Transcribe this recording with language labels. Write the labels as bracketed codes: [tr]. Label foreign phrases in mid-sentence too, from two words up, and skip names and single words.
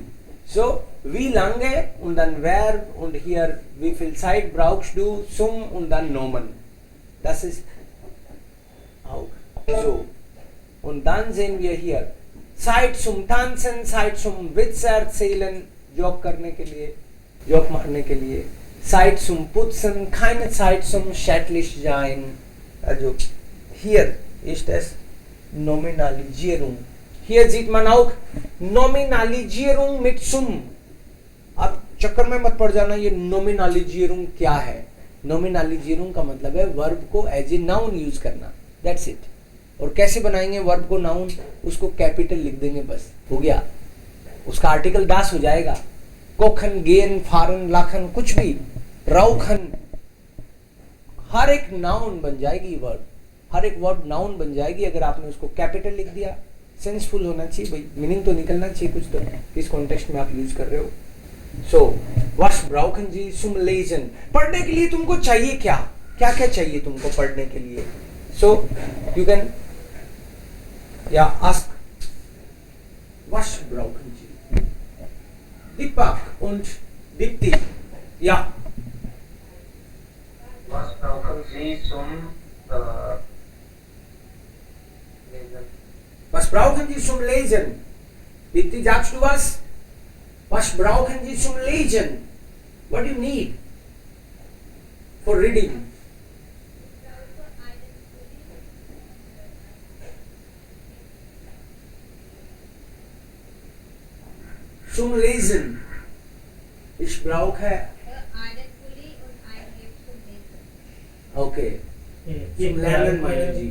[de] So, wie lange und dann wer und hier wie viel Zeit brauchst du zum und dann Nomen. Das ist auch so. Und dann sehen wir hier Seit zum Tanzen, Seit zum Witze erzählen, [hi] Joke करने के लिए, Joke मारने के लिए. [de] Zeit zum Putzen, keine Zeit zum schädlich sein. Also hier ist es Nominalisierung. Hier sieht man auch Nominalisierung mit zum. [hi] अब चक्कर में मत पड़ जाना ये Nominalisierung क्या है. Nominalisierung का मतलब है वर्ब को [en] as a noun use [hi] करना. [en] That's it. [hi] और कैसे बनाएंगे वर्ब को नाउन, उसको कैपिटल लिख देंगे, बस हो गया. उसका आर्टिकल दास हो जाएगा. कोखन, गेन, फारन, लाखन, कुछ भी, राउखन, हर एक नाउन बन जाएगी वर्ब. हर एक वर्ब नाउन बन जाएगी अगर आपने उसको कैपिटल लिख दिया. सेंसफुल होना चाहिए भाई, मीनिंग तो निकलना चाहिए कुछ तो, किस कॉन्टेक्स्ट में आप यूज कर रहे हो. [de] so was brauchen Sie zum Lesen, [hi] पढ़ने के लिए तुमको चाहिए क्या, क्या क्या चाहिए तुमको पढ़ने के लिए. [en] so you can ya ask [de] was brauchen Sie. [hi] दीपक und दीप्ति, या [de] Was brauchen Sie zum Lesen? was brauchen Sie zum Lesen? Dipti, sagst du was? Was brauchen Sie zum Lesen? What do you need for reading? Zum Lesen. Ich brauche. einen Pulli und ein Hemd zum Lesen. Okay. Zum Lernen meinen Sie.